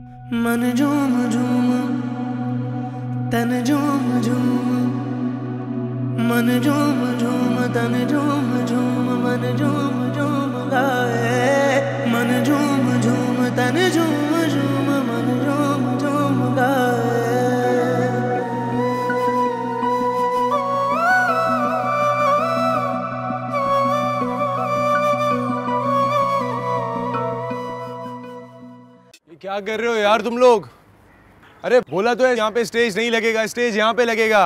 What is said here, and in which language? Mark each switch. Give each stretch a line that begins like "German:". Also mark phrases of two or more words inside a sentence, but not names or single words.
Hindi: मन झूम झूम तन झूम झूम, मन झूम झूम तन झूम झूम, मन झूम झूम गाए। मन झूम झूम तन झूम झूम, मन झूम झूम गाए। क्या कर रहे हो यार तुम लोग? अरे बोला तो है यहाँ पे स्टेज नहीं लगेगा, स्टेज यहाँ पे लगेगा।